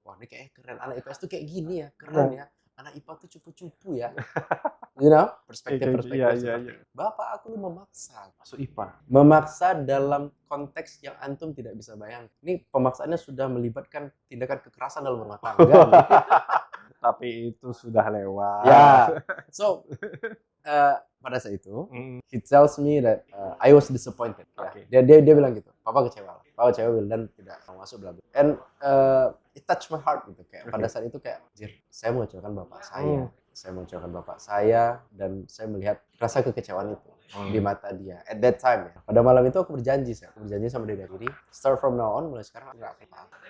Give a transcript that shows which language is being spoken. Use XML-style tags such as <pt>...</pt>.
<id>Wah ini kayak keren, anak IPS tuh kayak gini ya, keren ya. Anak IPA tuh cupu-cupu ya.</id> <en>You know,</en> <id>perspektif. Iya. Bapak aku lu memaksa. Masuk IPA. Memaksa dalam konteks yang antum tidak bisa bayangkan. Ini pemaksaannya sudah melibatkan tindakan kekerasan dalam rumah tangga. Tapi itu sudah lewat. Ya.</id> <en>So,</en> <id>pada saat itu,</id> <en>he tells me that I was disappointed. Okay.</en> <id>Ya. Dia bilang gitu, Papa kecewa. Papa kecewa dan tidak mau masuk bla bla.</id> <en>And it touched my heart</en> <id>gitu kayak pada saat itu kayak, jir, saya mengecewakan bapak saya. Saya mengecewakan bapak saya dan saya melihat rasa kekecewaan itu di mata dia.</id> <en>At that time</en> <id>ya. Pada malam itu aku berjanji sama diri sendiri,</id> <en>start from now on,</en> <id>mulai sekarang aku nggak akan apa.</id>